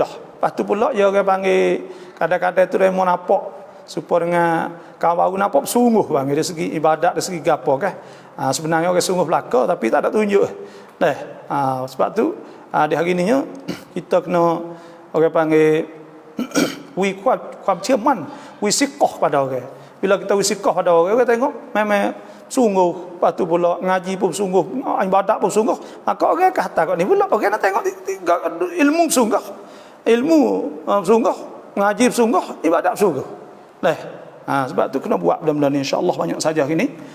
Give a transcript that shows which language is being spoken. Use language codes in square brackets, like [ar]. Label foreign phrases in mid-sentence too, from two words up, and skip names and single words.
[ms] Lepas tu pula ya orang panggil kadang-kadang tu dia mau nampak supaya dengan kawan baru nampak sungguh bang dari segi ibadat dari segi gapo kan. Sebenarnya orang sungguh belaka tapi tak ada tunjuk. Sebab tu di hari ni ya, kita kena orang panggil wiความเชื่อมั่น wi sikoh pada orang. Bila kita wi sikoh pada orang tengok memang sungguh, lepas tu pula ngaji pun sungguh, ibadat pun sungguh, maka orang kata kat ni pula orang nak tengok ilmu sungguh, sungguh, ngaji sungguh, ibadat sungguh. Sebab tu kena buat benda-benda ni insya-Allah banyak saja hari ni.